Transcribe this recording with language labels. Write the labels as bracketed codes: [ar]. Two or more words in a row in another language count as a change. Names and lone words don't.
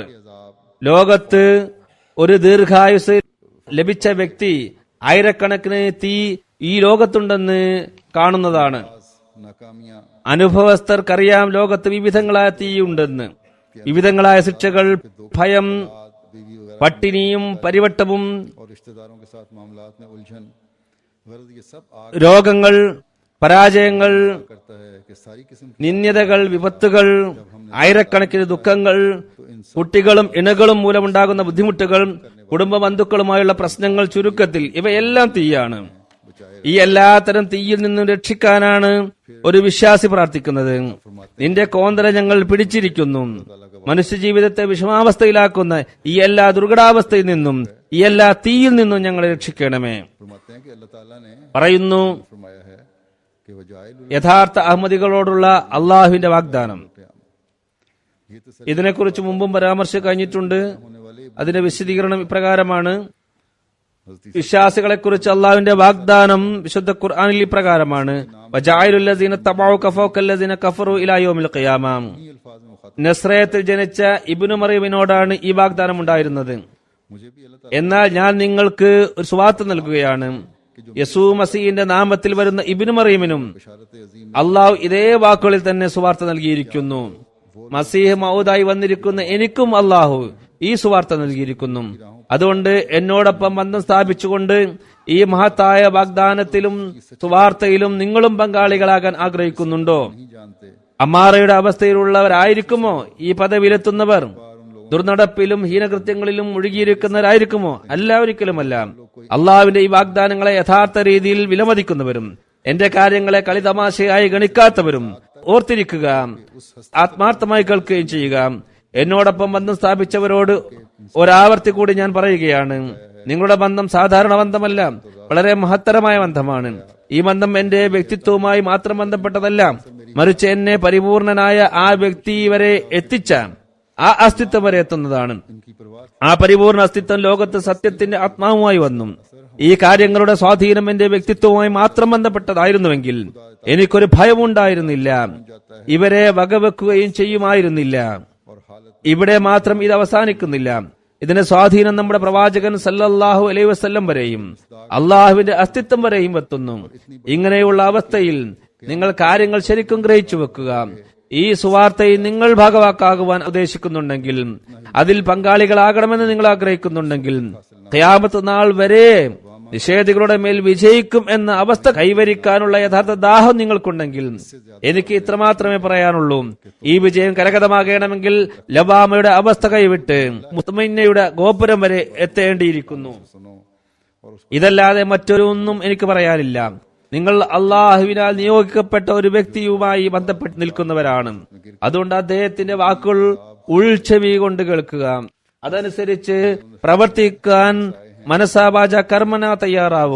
[ml] ലോകത്ത് ഒരു ദീർഘായുസ് ലഭിച്ച വ്യക്തി ആയിരക്കണക്കിന് തീ ഈ ലോകത്തുണ്ടെന്ന് കാണുന്നതാണ്. [hi] नाकामियां [ml] അനുഭവസ്ഥർക്കറിയാം ലോകത്ത് വിവിധങ്ങളായ തീയുണ്ടെന്ന്. വിവിധങ്ങളായ ശിക്ഷകൾ, ഭയം, പട്ടിണിയും പരിവട്ടവും, [hi] और रिश्तेदारों के साथ मामलात में उलझन, गर्ज ये सब आग [ml] രോഗങ്ങൾ, പരാജയങ്ങൾ, [hi] करता है कि सारी किस्म की [ml] നിന്ദ്യതകൾ, വിപത്തുകൾ, ആയിരക്കണക്കിന് ദുഃഖങ്ങൾ, കുട്ടികളും ഇണകളും മൂലമുണ്ടാകുന്ന ബുദ്ധിമുട്ടുകൾ, കുടുംബ ബന്ധുക്കളുമായുള്ള പ്രശ്നങ്ങൾ, ചുരുക്കത്തിൽ ഇവയെല്ലാം തീയാണ്. ഈ എല്ലാത്തരം തീയിൽ നിന്നും രക്ഷിക്കാനാണ് ഒരു വിശ്വാസി പ്രാർത്ഥിക്കുന്നത്. നിന്റെ കോന്തര ഞങ്ങൾ പിടിച്ചിരിക്കുന്നു. മനുഷ്യജീവിതത്തെ വിഷമാവസ്ഥയിലാക്കുന്ന ഈ എല്ലാ ദുർഘടാവസ്ഥയിൽ നിന്നും ഈ എല്ലാ തീയിൽ നിന്നും ഞങ്ങളെ രക്ഷിക്കണമേ. [hi] फरमाते हैं कि अल्लाह ताला ने [ml] പറയുന്നു [hi] फरमाया है कि वजाइल [ml] യഥാർത്ഥ അഹമ്മദികളോടുള്ള അള്ളാഹുവിന്റെ വാഗ്ദാനം. [hi] ये तो [ml] ഇതിനെക്കുറിച്ച് മുമ്പും പരാമർശം കഴിഞ്ഞിട്ടുണ്ട്. [hi] होने वाले [ml] അതിന്റെ വിശദീകരണം ഇപ്രകാരമാണ്. [hi] हजरत [ml] വിശ്വാസികളെ കുറിച്ച് അള്ളാഹുവിന്റെ വാഗ്ദാനം വിശുദ്ധ ഖുർആനിൽ ഇപ്രകാരമാണ്, [ar] وجاعل الذين اتبعوك فوق الذين كفروا إلى يوم القيامة. [hi] इन्हीं अल्फाज में मुखातिब [ml] നസ്രയത്തിൽ ജനിച്ച ഇബ്നു മറിയമിനോടാണ് ഈ വാഗ്ദാനം ഉണ്ടായിരുന്നത്. [hi] मुझे भी अल्लाह [ml] എന്നാൽ ഞാൻ നിങ്ങൾക്ക് ഒരു സുവാർത്ത നൽകുകയാണ്, യസൂ മസീഹിന്റെ നാമത്തിൽ വരുന്ന ഇബ്നു മറിയമിനും [hi] बशारत अजीम [ml] അള്ളാഹു ഇതേ വാക്കുകളിൽ തന്നെ സുവാർത്ത നൽകിയിരിക്കുന്നു. മസീഹ് മൗദായി വന്നിരിക്കുന്ന എനിക്കും അള്ളാഹു ഈ സുവാർത്ത നൽകിയിരിക്കുന്നു. അതുകൊണ്ട് എന്നോടൊപ്പം ബന്ധം സ്ഥാപിച്ചുകൊണ്ട് ഈ മഹത്തായ വാഗ്ദാനത്തിലും സുവാർത്തയിലും നിങ്ങളും പങ്കാളികളാകാൻ ആഗ്രഹിക്കുന്നുണ്ടോ? [hi] नहीं जानते [ml] അമ്മാറയുടെ അവസ്ഥയിലുള്ളവരായിരിക്കുമോ ഈ പദവിയിലെത്തുന്നവർ? ദുർനടപ്പിലും ഹീനകൃത്യങ്ങളിലും മുഴുകിയിരിക്കുന്നവരായിരിക്കുമോ? അല്ല, ഒരിക്കലുമല്ല. അള്ളാഹുവിന്റെ ഈ വാഗ്ദാനങ്ങളെ യഥാർത്ഥ രീതിയിൽ വിലമതിക്കുന്നവരും എന്റെ കാര്യങ്ങളെ കളിതമാശയായി ഗണിക്കാത്തവരും ഓർത്തിരിക്കുക, ആത്മാർത്ഥമായി കേൾക്കുകയും ചെയ്യുക. എന്നോടൊപ്പം ബന്ധം സ്ഥാപിച്ചവരോട് ഒരാവർത്തി കൂടി ഞാൻ പറയുകയാണ്, നിങ്ങളുടെ ബന്ധം സാധാരണ ബന്ധമല്ല, വളരെ മഹത്തരമായ ബന്ധമാണ്. ഈ ബന്ധം എന്റെ വ്യക്തിത്വവുമായി മാത്രം ബന്ധപ്പെട്ടതല്ല, മറിച്ച് എന്നെ പരിപൂർണനായ ആ വ്യക്തി വരെ എത്തിച്ച ആ അസ്തിത്വം വരെ എത്തുന്നതാണ്. [hi] इनकी परवाह [ml] ആ പരിപൂർണ അസ്തിത്വം ലോകത്ത് സത്യത്തിന്റെ ആത്മാവുമായി വന്നു. ഈ കാര്യങ്ങളുടെ സ്വാധീനം എന്റെ വ്യക്തിത്വവുമായി മാത്രം ബന്ധപ്പെട്ടതായിരുന്നുവെങ്കിൽ എനിക്കൊരു ഭയമുണ്ടായിരുന്നില്ല, ഇവരെ വകവെക്കുകയും ചെയ്യുമായിരുന്നില്ല. [hi] और हालत [ml] ഇവിടെ മാത്രം ഇത് അവസാനിക്കുന്നില്ല. ഇതിന്റെ സ്വാധീനം നമ്മുടെ പ്രവാചകൻ [ar] صلى الله عليه وسلم [ml] വരെയും അള്ളാഹുവിന്റെ അസ്തിത്വം വരെയും എത്തുന്നു. ഇങ്ങനെയുള്ള അവസ്ഥയിൽ നിങ്ങൾ കാര്യങ്ങൾ ശരിക്കും ഗ്രഹിച്ചു വെക്കുക. ഈ സുവാർത്തയിൽ നിങ്ങൾ ഭാഗവാക്കാകുവാൻ ഉദ്ദേശിക്കുന്നുണ്ടെങ്കിൽ, അതിൽ പങ്കാളികളാകണമെന്ന് നിങ്ങൾ ആഗ്രഹിക്കുന്നുണ്ടെങ്കിൽ, ഖിയാമത്ത് നാൾ വരെ നിഷേധികളുടെ മേൽ വിജയിക്കും എന്ന അവസ്ഥ കൈവരിക്കാനുള്ള യഥാർത്ഥ ദാഹം നിങ്ങൾക്കുണ്ടെങ്കിൽ എനിക്ക് ഇത്രമാത്രമേ പറയാനുള്ളൂ. ഈ വിജയം കരഗതമാകണമെങ്കിൽ ലബാമയുടെ അവസ്ഥ കൈവിട്ട് മുത്തമൈനയുടെ ഗോപുരം വരെ എത്തേണ്ടിയിരിക്കുന്നു. [hi] सुनो और उस [ml] ഇതല്ലാതെ മറ്റൊരൊന്നും എനിക്ക് പറയാനില്ല. നിങ്ങൾ അള്ളാഹുവിനാൽ നിയോഗിക്കപ്പെട്ട ഒരു വ്യക്തിയുമായി ബന്ധപ്പെട്ട് നിൽക്കുന്നവരാണ്. അതുകൊണ്ട് അദ്ദേഹത്തിന്റെ വാക്കുകൾ ഉൾച്ചെവി കൊണ്ട് കേൾക്കുക, അതനുസരിച്ച് പ്രവർത്തിക്കാൻ മനസാവാച കർമ്മന തയ്യാറാവുക.